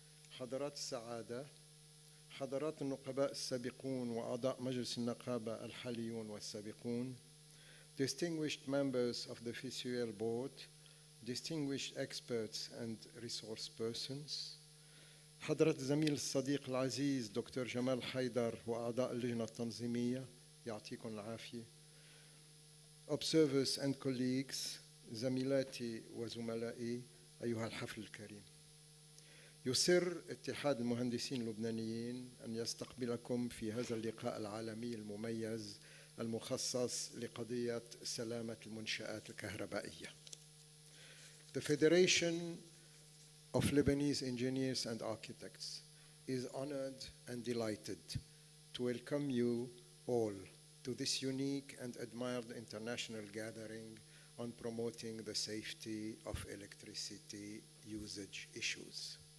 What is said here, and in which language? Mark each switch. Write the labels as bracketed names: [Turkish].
[Arabic] حضرات السعادة، حضرات النقباء السابقون وأعضاء مجلس النقابة الحاليون والسابقون. [English] Distinguished members of the FISUEL board, distinguished experts and resource persons. [Arabic] حضرة الزميل الصديق العزيز دكتور جمال حيدر وأعضاء اللجنة التنظيمية يعطيكم العافية. [English] Observers and colleagues, [Arabic] زميلاتي وزملائي, أيها الحفل الكريم، يسر اتحاد المهندسين اللبنانيين أن يستقبلكم في هذا اللقاء العالمي المميز المخصص لقضية سلامة المنشآت الكهربائية. [English] The Federation of Lebanese Engineers and Architects is honored and delighted to welcome you all to this unique and admired international gathering on promoting the safety of electricity usage issues.